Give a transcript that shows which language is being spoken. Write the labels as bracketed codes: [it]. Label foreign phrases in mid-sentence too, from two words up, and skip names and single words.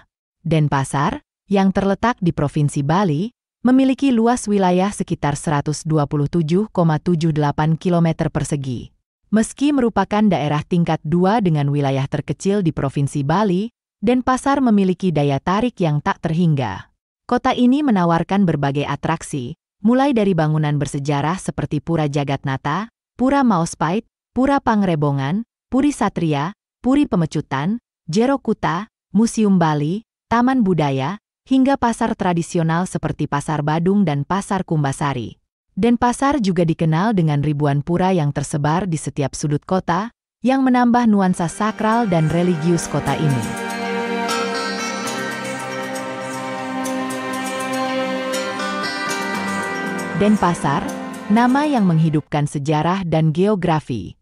[id] Denpasar, yang terletak di Provinsi Bali, memiliki luas wilayah sekitar 127,78 km persegi. Meski merupakan daerah tingkat 2 dengan wilayah terkecil di Provinsi Bali, Denpasar memiliki daya tarik yang tak terhingga. Kota ini menawarkan berbagai atraksi, mulai dari bangunan bersejarah seperti Pura Jagatnata, Pura Maospait, Pura Pangrebongan, Puri Satria, Puri Pemecutan, Jero Kuta, Museum Bali, Taman Budaya, hingga pasar tradisional seperti Pasar Badung dan Pasar Kumbasari. Denpasar juga dikenal dengan ribuan pura yang tersebar di setiap sudut kota, yang menambah nuansa sakral dan religius kota ini. Denpasar, nama yang menghidupkan sejarah dan geografi.